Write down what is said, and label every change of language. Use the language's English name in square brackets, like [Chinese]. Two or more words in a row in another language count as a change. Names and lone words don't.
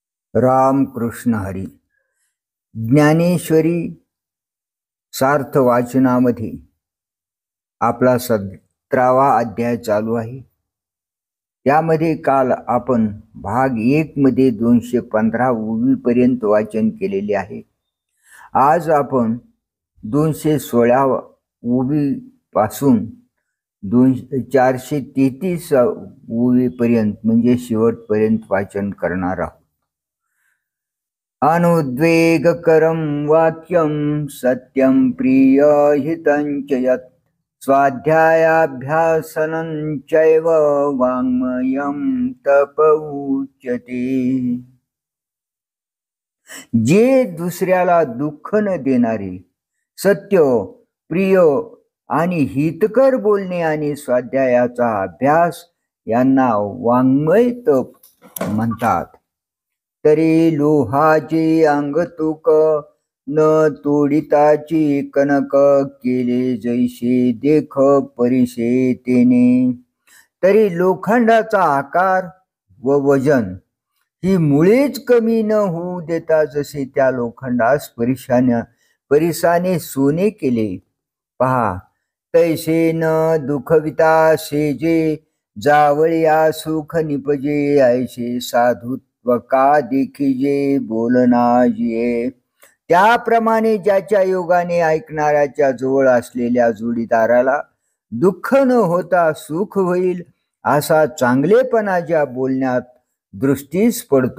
[Marathi] राम कृष्ण हरी. ज्ञानेश्वरी सार्थ वाचनामध्ये आपला 17वा अध्याय चालू आहे. त्यामध्ये काल आपण भाग 1 मध्ये 215 ओवी पर्यंत वाचन केलेले आहे. आज आपण 216 ओवी पासून 433 ओवी पर्यंत म्हणजे शेवटपर्यंत वाचन करणार आहोत. [Sanskrit] अनुद्वेगकरं वाक्यं सत्यं प्रियहितं च यत् स्वाध्यायाभ्यासनं चैव वाङ्मयं तप उच्यते. [Marathi] जे दुसऱ्याला दुःख न देणारे, सत्य, प्रिय आणि हितकर बोलणे आणि स्वाध्यायाचा अभ्यास यांना वाङ्मय तप म्हणतात. तरी लोहाचे अंग तुक न तोडिताची कनक केले जैसे देख परिशे तेने. तरी लोखंडाचा आकार व वजन ही मुळेच कमी न होऊ देता जसे त्या लोखंडास परिसाने सोने केले. पहा, तैसे न दुखविता सेजे जावळिया सुख निपजे ऐसे साधू का देखीजे बोलनाजिये. त्याप्रमाणे ज्याच्या योगाने ऐकणाऱ्याच्या जवळ असलेल्या जोडीदाराला दुःख न होता सुख होईल असा चांगलेपणा ज्या बोलण्यात दृष्टीस पडतो.